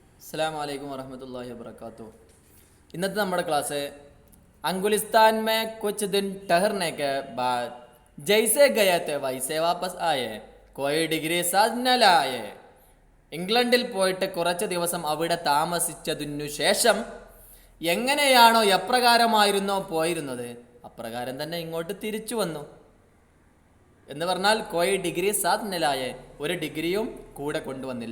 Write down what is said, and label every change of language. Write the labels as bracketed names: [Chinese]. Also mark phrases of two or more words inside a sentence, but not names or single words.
[Arabic] السلام عليكم ورحمة الله وبركاته. [Malayalam] इന്നത്തെ നമ്മുടെ ക്ലാസ് [Hindi] अंगुलिस्तान में कुछ दिन ठहरने के बाद जैसे गए थे वैसे वापस आए, कोई डिग्री साथ न लाए. [Malayalam] ഇംഗ്ലണ്ടിൽ പോയിട്ട് കുറച്ച് ദിവസം അവിടെ താമസിച്ചതിനു ശേഷം എങ്ങനെയാണോ എപ്രകാരമായിരുന്നോ പോയിരുന്നത് അപ്രകാരം തന്നെ ഇങ്ങോട്ട് തിരിച്ചു വന്നു എന്ന് പറഞ്ഞാൽ [Hindi] कोई डिग्री साथ न लाए, [Malayalam] ഒരു ഡിഗ്രിയും കൂടെ കൊണ്ടുവന്നില്ല.